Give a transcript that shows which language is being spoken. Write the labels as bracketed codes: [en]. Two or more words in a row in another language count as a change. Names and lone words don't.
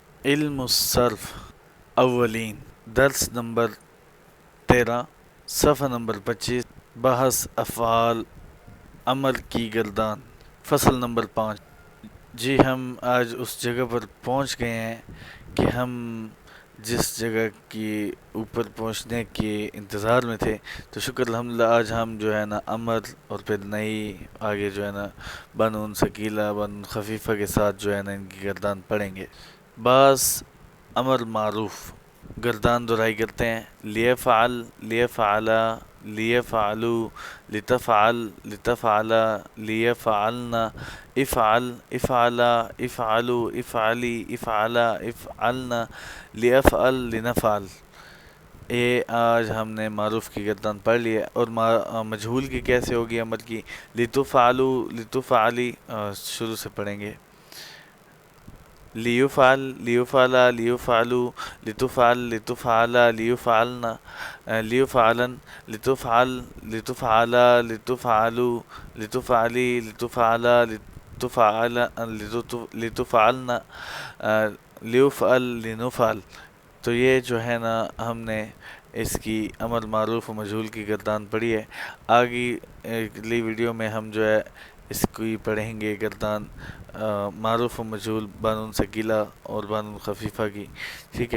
[ur] علم الصرف اولین درس نمبر 13 صفحہ نمبر 25 بحث افعال امر کی گردان فصل نمبر 5 جی ہم آج اس جگہ پر پہنچ گئے ہیں کہ ہم جس جگہ کی اوپر پہنچنے کے انتظار میں تھے، تو شکر الحمدللہ آج ہم جو ہے نا امر اور پھر نئی آگے جو ہے نا بنون ثقیلہ بنون خفیفہ کے ساتھ جو ہے نا ان کی گردان پڑھیں گے۔ بعض امر معروف گردان دہرائی کرتے ہیں، [ar] لیفعل، لیفعلا، لیفعلو، لتفعل، لتفعلا، لیفعلن، افعل، افعلا، افعلو، افعلی، افعلا، افعلن، لیفعل، لنفعل۔ [ur] یہ آج ہم نے معروف کی گردان پڑھ لی ہے، اور مجہول کی کیسے ہوگی امر کی؟ [ar] لتفعلو، لتفعلی، [ur] شروع سے پڑھیں گے۔ [ar] لیفعل، لیفعلا، لیفعلو، لتفعل، لتفعلا، لیفعلن، لیفعلن، لتفعل، لتفعلا، لتفعلو، لتفعلی، لتفعلا، لتفعلن، لیفعل، لنفعل۔ [ur] تو یہ جو ہے نا ہم نے اس کی امر معروف و مجہول کی گردان پڑھی ہے۔ آگے اگلی ویڈیو میں ہم جو ہے اس کی پڑھیں گے گردان معروف و مجہول بنون ثقیلہ اور بنون خفیفہ کی، ٹھیک ہے؟